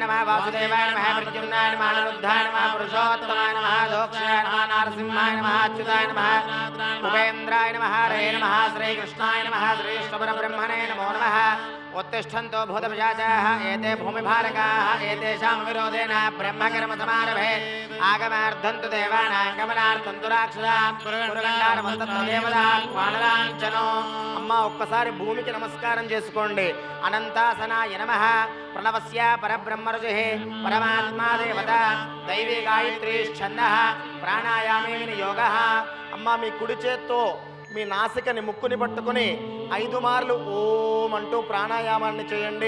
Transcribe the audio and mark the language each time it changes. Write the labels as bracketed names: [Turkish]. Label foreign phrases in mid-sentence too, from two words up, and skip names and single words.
[Sanskrit] नमः वासुदेवाय नमः प्रद्युम्नाय नमः अनिरुद्धाय नमः पुरुषोत्तमाय नमः दोक्षाय नमः नारसिंहाय नमः अच्युताय नमः उपेन्द्राय नमः हरे नमः श्रीकृष्णाय नमः श्रीष्टपरब्रह्मणे नमो नमः उत्तिष्ठन्तो भूतपिशाचाः एते भूमिभारकाः एतेषां विरोधेन ब्रह्मकर्मसमारभे आगमार्थन्तु देवानां गमनार्थं तु राक्षसां పురగండారమంతత్వ దేవదాన్ వానరాంచనో. [Telugu] అమ్మ ఒక్కసారి భూమికి నమస్కారం చేసుకోండి. [Sanskrit] అనంతాసనాయ నమః ప్రణవస్య పరబ్రహ్మరుజి పరమాత్మా దేవత దైవీ గాయత్రీ ఛందః ప్రాణాయామే యోగః. [Telugu] అమ్మ మీ కుడి చేత్తో మీ నాసికని ముక్కుని పట్టుకుని 5 మార్లు ఓం అంటూ ప్రాణాయామాన్ని చేయండి.